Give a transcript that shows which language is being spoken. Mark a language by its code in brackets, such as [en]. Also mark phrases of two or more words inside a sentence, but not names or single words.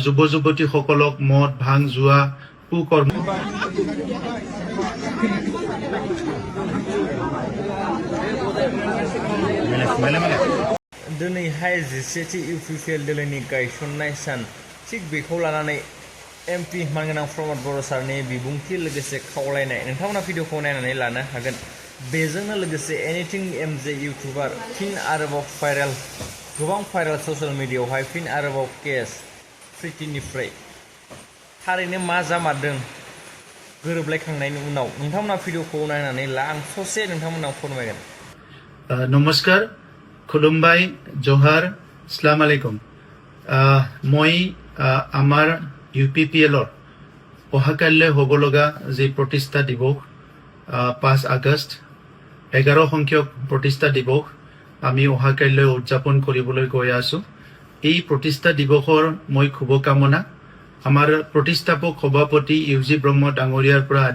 [as] যুৱ যুৱতীসকলক মদ ভাং জুৱা কুকৰ্ম [brx] दिनैहाय 17थि इउपिपिएल दोलोनि गायसननाय सान थिग बेखौ लानानै एमपि मानगोनां प्रमद बर' सारनि बिबुंथि लोगोसे खावलायनाय नोंथांमोना भिडिअखौ नायनानै लानो हागोन। बेजोंनो लोगोसे एनिथिं एमजे इउटुबार फिन आरोबाव गोबां भाइरेल ससियेल मिडियायावहाय फिन आरोबाव केस प्रितिनिफ्राय थारैनो मा जामारदों गोरोबलायखांनायनि उनाव नोंथांमोना भिडिअखौ नायनानै ला आं ससे नोंथांमोनाव फोरमायगोन। [as] नमस्कार खुलुमबाय जहार [ar] السلام عليكم [as] মই আমাৰ ইউপিপিএলৰ অহাকাইলৈ হ'ব লগা যি প্ৰতিষ্ঠা দিৱস 5 আগষ্ট 11 সংখ্যক প্ৰতিষ্ঠা দিৱস আমি অহাকাইলৈ উদযাপন কৰিবলৈ গৈ আছো। এই প্ৰতিষ্ঠা দিৱসৰ মই শুভকামনা আমাৰ প্ৰতিষ্ঠাপক সভাপতি ইউজি ব্ৰহ্ম ডাঙৰীয়াৰ পৰা আদি